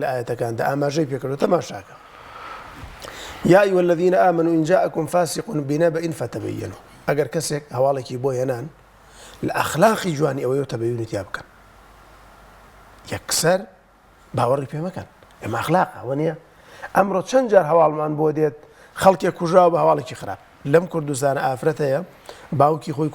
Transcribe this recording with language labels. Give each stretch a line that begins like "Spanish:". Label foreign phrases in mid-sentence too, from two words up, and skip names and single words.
Central Kurdish: ئاەتەکاندا ئاماژەی پێکردو تەماشاکە
Arabic: یا ئەیها الذین آمنوا إن جاءكم فاسق بنبأ فتبينوا
Central Kurdish: ئەگەر کەسێک هەواڵێکی بۆ هێنان لە ئەخلاقی جوانی ئەوەی تەبەیونی تیا بکەن یەکسەر باوەڕی پێ مەکەن ئێمە ئەخلاقە وەنیە ئەمڕۆ چەند جار هەواڵمان بۆ دێت خەڵکێک کوژراوە بە هەواڵێکی خراپ لەم کوردستانە ئافرەت هەیە باوکی خۆی